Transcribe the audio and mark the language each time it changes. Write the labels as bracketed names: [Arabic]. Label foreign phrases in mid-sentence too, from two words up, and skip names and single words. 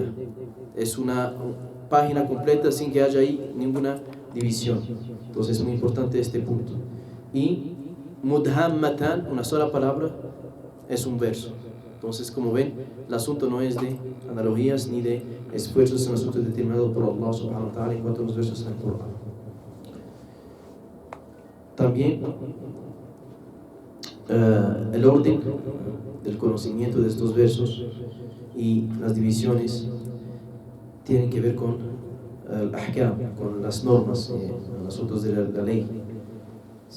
[Spanish] Es una página completa sin que haya ahí ninguna división. Entonces es muy importante este punto. Y mudhammatan, una sola palabra, es un verso. Entonces, como ven, el asunto no es de analogías ni de esfuerzos, es un asunto determinado por Allah [Arabic] سبحانه وتعالى [Spanish] en cuanto a los versos en el Corán. También el orden del conocimiento de estos versos y las divisiones tienen que ver con el ahkam, con las normas, los asuntos de la ley, ¿sí?